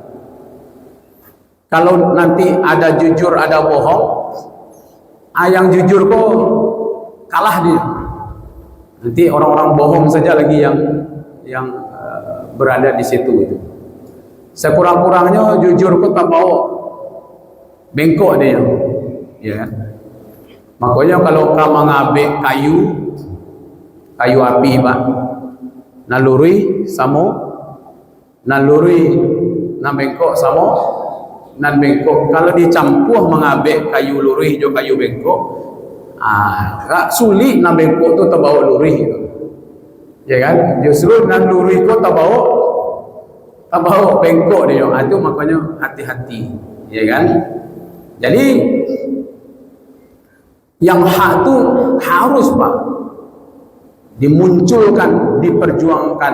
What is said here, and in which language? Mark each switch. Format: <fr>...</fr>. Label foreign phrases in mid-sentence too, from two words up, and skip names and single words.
<id>Kalau nanti ada jujur ada bohong, yang jujur kok kalah dia. Nanti orang-orang bohong saja lagi yang berada di situ itu. Sekurang-kurangnya jujur kok tak bawa bengkok dia, ya kan?</id> <min>Makanya kalau kamu ngabek kayu api Pak, naluri samo, naluri nan bengkok samo, nan bengkok. Kalau dicampur mengabek kayu lurih jo kayu bengkok, sulit nan bengkok tu terbawa lurih itu, ya kan? Justru nan lurih kok terbawa bengkok dia.</min> <id>Itu makanya hati-hati, ya kan? Jadi yang hak tu harus Pak dimunculkan, diperjuangkan.</id>